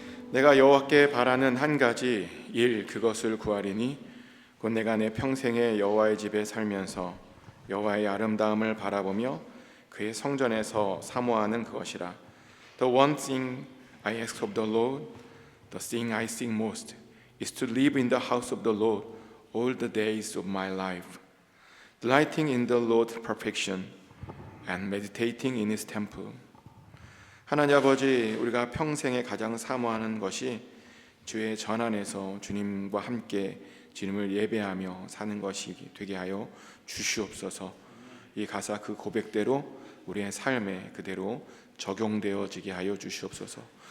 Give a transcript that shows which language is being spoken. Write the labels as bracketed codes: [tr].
[ko] 내가 여호와께 바라는 한 가지 일 그것을 구하리니 곧 내가 내 평생에 여호와의 집에 살면서 여호와의 아름다움을 바라보며 그의 성전에서 사모하는 그것이라. [en] The one thing I ask of the Lord, the thing I seek most, is to live in the house of the Lord all the days of my life, delighting in the Lord's perfection and meditating in His temple. [ko] 하나님 아버지, 우리가 평생에 가장 사모하는 것이 주의 전 안에서 주님과 함께 주님을 예배하며 사는 것이 되게 하여 주시옵소서. 이 가사 그 고백대로 우리의 삶에 그대로 적용되어지게 하여 주시옵소서.